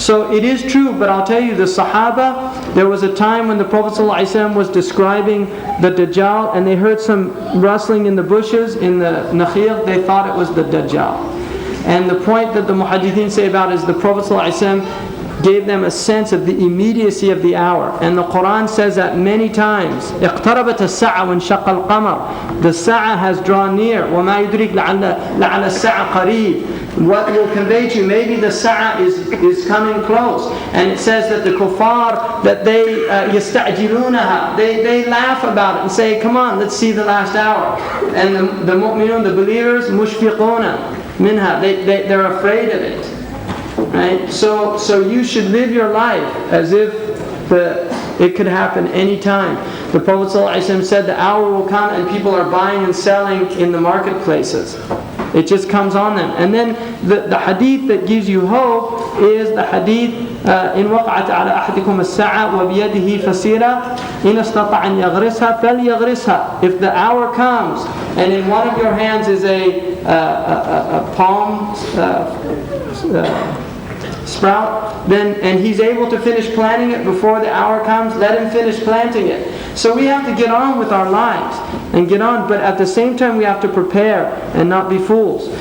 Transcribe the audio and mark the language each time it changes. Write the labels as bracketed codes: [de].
[en] So it is true, but I'll tell you, the Sahaba, there was a time when the Prophet ﷺ was describing the Dajjal, and they heard some rustling in the bushes, in the nakhil, they thought it was the Dajjal. And the point that the Muhaddithin say about is the Prophet ﷺ gave them a sense of the immediacy of the hour. And the Quran says that many times. [ar] اقتربت الساعة وانشق القمر. [en] The Sa'a has drawn near. [ar] وما يدرك لعل الساعة قريب. [en] What will convey to you, maybe the Sa'a is coming close. And it says that the kuffar, that they [ar] يستعجلونها, [en] they laugh about it and say, come on, let's see the last hour. And the mu'minun, the believers, [ar] مشفقون منها, [en] they're afraid of it. Right? So you should live your life as if it could happen any time. The Prophet ﷺ said the hour will come and people are buying and selling in the marketplaces. It just comes on them. And then the hadith [ar] that gives you hope is the hadith إن وقعت على أحدكم الساعة وبيده فسيرة إن استطاع أن يغرسها فليغرسها. [en] If the hour comes and in one of your hands is a palm sprout, and he's able to finish planting it before the hour comes, let him finish planting it. So we have to get on with our lives and get on, but at the same time we have to prepare and not be fools.